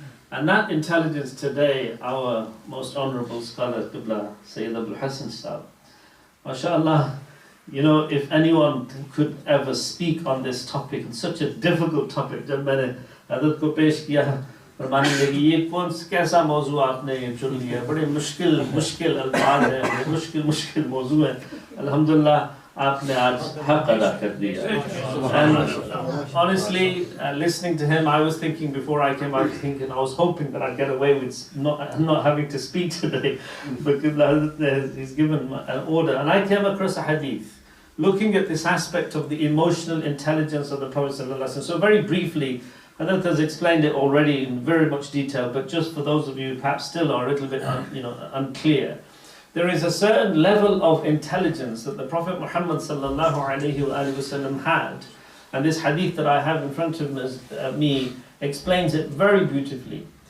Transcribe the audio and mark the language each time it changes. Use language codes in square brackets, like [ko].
[en] And that intelligence today, our most honorable scholar, Qibla Sayyid Abul Hassan Sahab, mashallah, you know, if anyone could ever speak on this topic, and such a difficult topic, [ur] jab maine Hazrat ko pesh kiya, فرمانے لگی یہ کون کیسا موضوع آپ نے چن لیا، بڑے مشکل الفاظ ہیں، بڑے مشکل موضوع ہیں. الحمدللہ آپ نے آج حق ادا کر دیا. [en] And honestly, listening to him, I was thinking before I came out, I was hoping that I'd get away with not having to speak today, because he's given an order. And I came across a hadith looking at this aspect of the emotional intelligence of the Prophet sallallahu alaihi wasallam. So very briefly, Hadith has explained it already in very much detail, but just for those of you who perhaps still are a little bit unclear, there is a certain level of intelligence that the Prophet Muhammad sallallahu alaihi wasallam had, and this hadith that I have in front of me explains it very beautifully.